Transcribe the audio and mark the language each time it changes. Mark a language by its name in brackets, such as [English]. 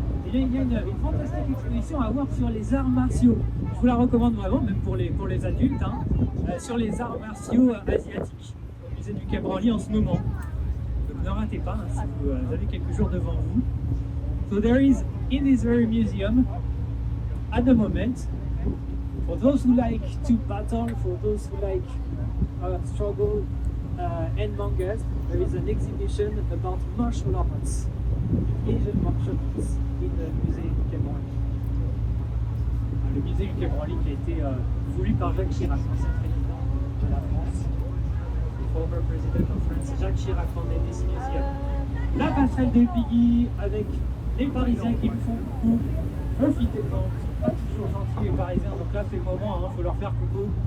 [French] Il y a une fantastique exposition à voir sur les arts martiaux. Je vous la recommande vraiment, même pour les adultes, hein, sur les arts martiaux asiatiques au musée du Quai Branly en ce moment. Donc ne ratez pas, hein, si vous avez quelques jours devant vous. [English] So there is in this very museum at the moment, for those who like to battle, for those who like struggle and mangas, there is an exhibition about martial arts, Asian martial arts, in the musée du Quai Branly. [French] Le musée du Quai Branly qui a été voulu par Jacques Chirac, ancien président de la France, le [English] former president of France, Jacques Chirac fonded this museum. [French] La passerelle de Piggy avec les Parisiens qui me font coucou, profitez-en, pas toujours gentils les Parisiens, donc là c'est le moment, il faut leur faire coucou.